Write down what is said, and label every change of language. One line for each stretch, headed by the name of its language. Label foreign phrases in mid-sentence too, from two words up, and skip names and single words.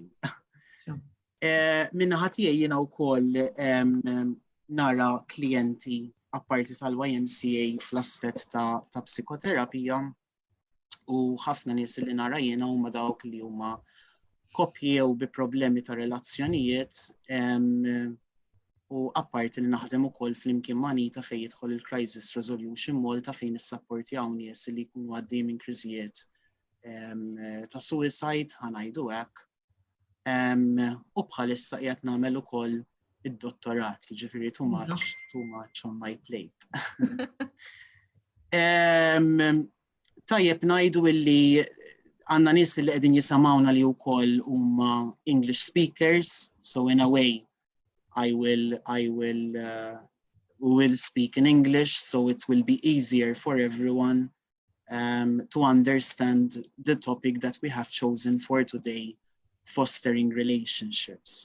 Maltese: Min-naħa tiegħi jiena wkoll nara klijenti apparti tal-YMCA fl-aspett ta' psikoterapija u ħafna nies li nara jiena huma dawk li huma koppji jew bi problemi ta' relazzjonijiet u apparti li naħdem ukoll flimkien ma' Anita fejn jidħol il-Crisis Resolution Malta fejn issapportjaw nies li jkunu għaddejjin minn kriżijiet ta' suicide ħanajdu hekk. U bħalissa qiegħed nagħmel ukoll id-dottorat, jiġifieri
English: too much on my plate.
Maltese: Tajjeb ngħidu illi għandna nies li qegħdin jisimgħuna li wkoll huma
English: English speakers, so in a way I will speak in English, so it will be easier for everyone to understand the topic that we have chosen for today, fostering relationships.